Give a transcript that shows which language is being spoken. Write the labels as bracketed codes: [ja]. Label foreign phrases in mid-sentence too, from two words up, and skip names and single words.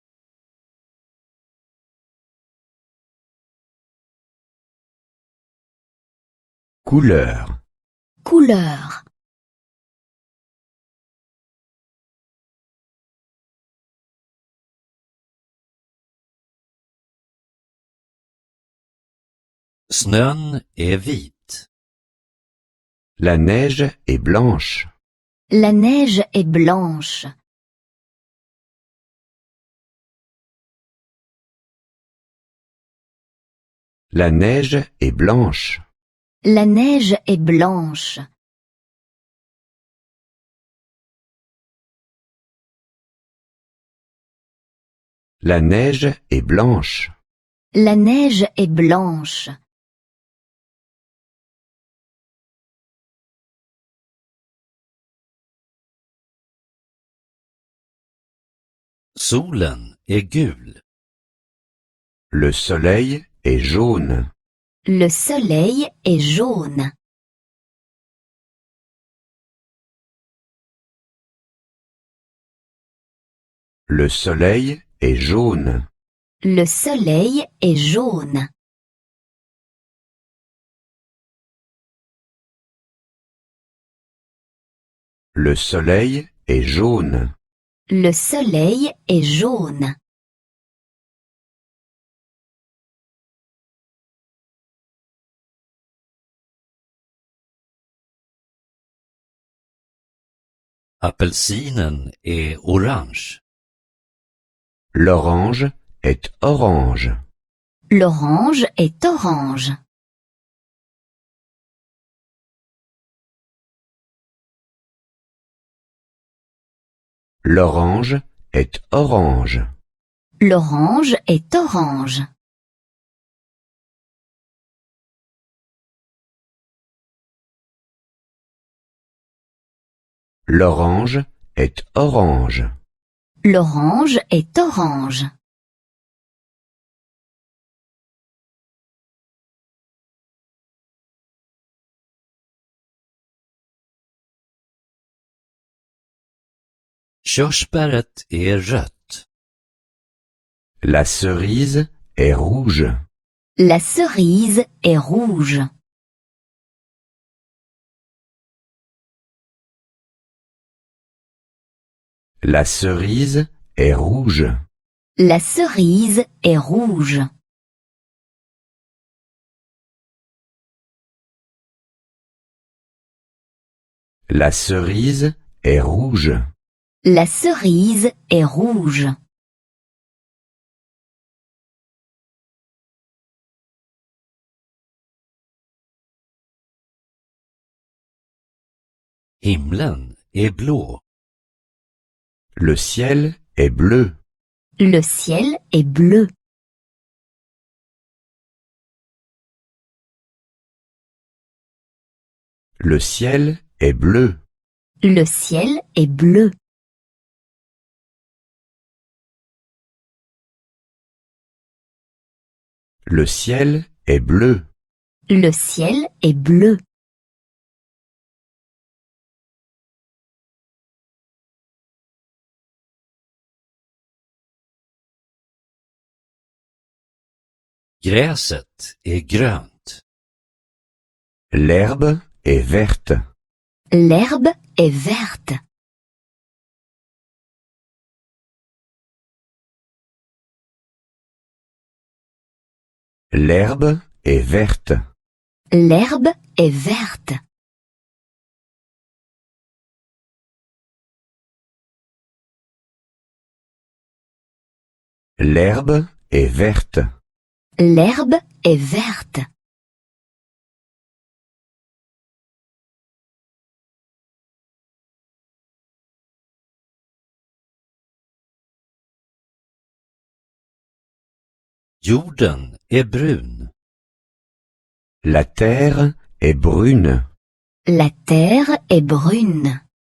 [fr] Couleur. Couleur. [sv] Snön är vit. [fr] La neige est blanche. La neige est blanche. La neige est blanche. La neige est blanche. La neige est blanche. La neige est blanche. [sv] Solen är gul. [fr] Le soleil est jaune. Le soleil est jaune. Le soleil est jaune. Le soleil est jaune. Le soleil est jaune. Le soleil est jaune. [sv] Apelsinen är orange. [fr] L'orange est orange. L'orange est orange. L'orange est orange. L'orange est orange. L'orange est orange. L'orange est orange. [sv] Körsbäret är rött. [fr] La cerise est rouge. La cerise est rouge. La cerise est rouge. La cerise est rouge. La cerise est rouge. La cerise est rouge. [sv] Himlen är blå. [fr] Le ciel est bleu. Le ciel est bleu. Le ciel est bleu. Le ciel est bleu. Le ciel est bleu. Le ciel est bleu. [sv] Gräset är grönt. [fr] L'herbe est verte. L'herbe est verte. L'herbe est verte. L'herbe est verte. L'herbe est verte. L'herbe est verte. [sv] Jorden är brun. [fr] La terre est brune. La terre est brune.